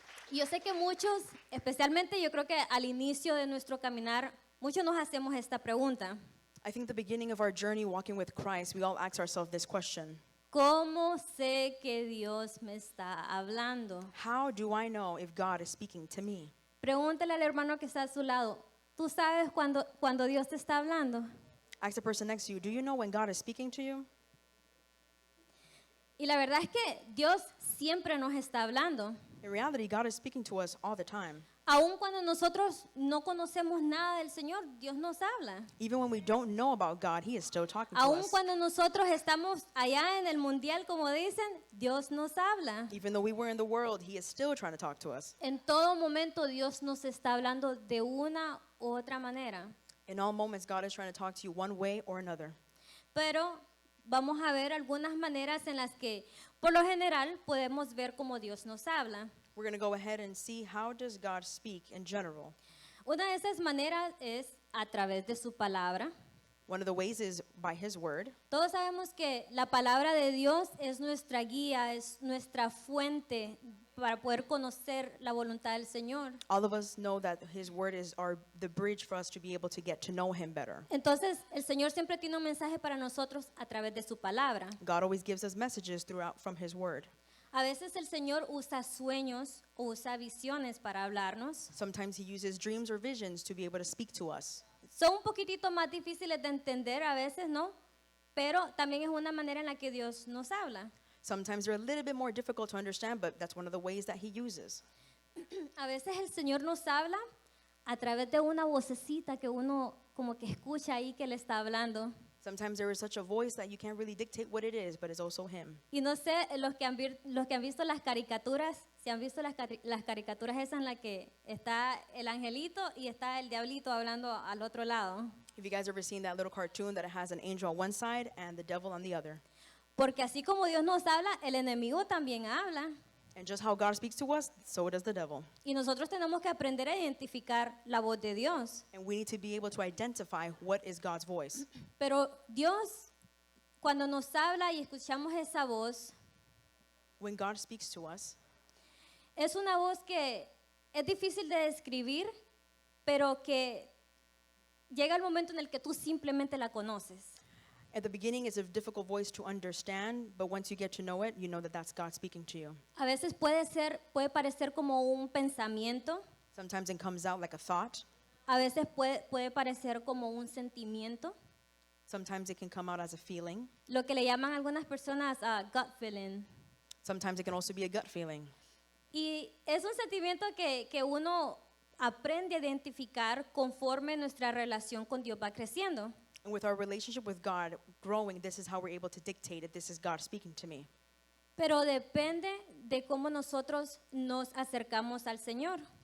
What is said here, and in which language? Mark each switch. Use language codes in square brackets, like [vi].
[es] Y yo sé que muchos, especialmente yo creo que al inicio de nuestro caminar, muchos nos hacemos esta pregunta. [en] I think the beginning of our journey walking with Christ, we all ask ourselves this question. [es] ¿Cómo sé que Dios me está hablando? [en] How do I know if God is speaking to me? [es] Pregúntale al hermano que está a su lado. ¿Tú sabes cuando Dios te está hablando? [en] Ask the person next to you, do you know when God is speaking to you? [es] Y la verdad es que Dios siempre nos está hablando. [en] In reality, God is speaking to us all the time. [es] Aun cuando nosotros no conocemos nada del Señor, Dios nos habla. [en] Even when we don't know about God, He is still talking to [es] Aun [en] us. [es] cuando nosotros estamos allá en el mundial, como dicen, Dios nos habla. [en] Even though we were in the world, He is still trying to talk to us. [es] En todo momento Dios nos está hablando de una u otra manera. [en] In all moments, God is trying to talk to you one way or another. [es] Pero vamos a ver algunas maneras en las que, por lo general, podemos ver cómo Dios nos habla. [en] We're going to go ahead and see how does God speak in general. [es] Una de esas maneras es a través de su palabra. [en] One of the ways is by His word. [es] Todos sabemos que la palabra de Dios es nuestra guía, es nuestra fuente para poder conocer la voluntad del Señor. [en] All of us know that His word is the bridge for us to be able to get to know Him better. [es] Entonces, el Señor siempre tiene un mensaje para nosotros a través de su palabra. [en] God always gives us messages throughout from His word. [es] A veces el Señor usa sueños o usa visiones para hablarnos. [en] Sometimes He uses dreams or visions to be able to speak to us. [es] Son un poquitito más difíciles de entender a veces, ¿no? Pero también es una manera en la que Dios nos habla. [en] Sometimes they're a little bit more difficult to understand, but that's one of the ways that He uses. [es] A veces el Señor nos habla a través de una vocecita que uno como que escucha ahí que le está hablando. [en] Sometimes there is such a voice that you can't really dictate what it is, but it's also Him. [es] Y no sé, los que han visto las caricaturas, si han visto las caricaturas esas en las que está el angelito y está el diablito hablando al otro lado. [en] If you guys ever seen that little cartoon that it has an angel on one side and the devil on the other. [es] Porque así como Dios nos habla, el enemigo también habla. [en] And just how God speaks to us, so does the devil. [es] Y nosotros tenemos que aprender a identificar la voz de Dios. [en] And we need to be able to identify what is God's voice. [es] Pero Dios, cuando nos habla y escuchamos esa voz, [en] When God speaks to us, [es] es una voz que es difícil de describir, pero que llega el momento en el que tú simplemente la conoces. [en] at the beginning, it's a difficult voice to understand, but once you get to know it, you know that that's God speaking to you. [es] A veces puede parecer como un pensamiento, [en] Sometimes it comes out like a thought. [es] a veces puede parecer como un sentimiento, [en] Sometimes it can come out as a feeling. [es] lo que le llaman algunas personas [en] gut feeling. Sometimes it can also be a gut feeling. [es] Y es un sentimiento que uno aprende a identificar conforme nuestra relación con Dios va creciendo. [en] And with our relationship with God growing, this is how we're able to dictate it. This is God speaking to me. [es] Pero depende de cómo nosotros nos acercamos al Señor.